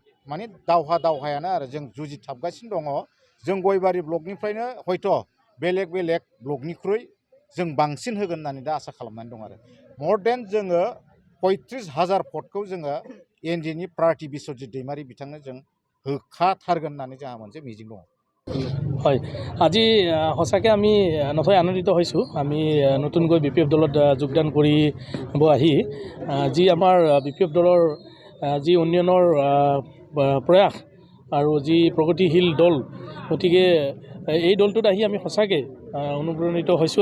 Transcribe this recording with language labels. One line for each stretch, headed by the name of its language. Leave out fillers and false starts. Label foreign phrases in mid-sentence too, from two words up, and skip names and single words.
Bodo: माने दावहायानो आरो जों जुजिथाबगासिनो दङ। जों गयबारि ब्लकनिफ्रायनो हयथ' बेलेग ब्लकनिख्रुइ जों बांसिन होगोन होननानै दा आसा खालामनानै दं आरो मर देन जोङो 35,000 भटखौ जोङो एनडिएनि प्रार्थी बिस्वजित दैमारि बिथांनो जों होखाथारगोन होननानै जोंहा मोनसे मिजिं दङ।
Assamese: হয়, আজি সঁচাকৈ আমি নথৈ আনন্দিত হৈছোঁ। আমি নতুনকৈ বিপিএফ দলত যোগদান কৰিব আহি যি আমাৰ বিপিএফ দলৰ যি উন্নয়নৰ প্ৰয়াস আৰু যি প্ৰগতিশীল দল, গতিকে এই দলটোত আহি আমি সঁচাকৈ অনুপ্ৰাণিত হৈছোঁ।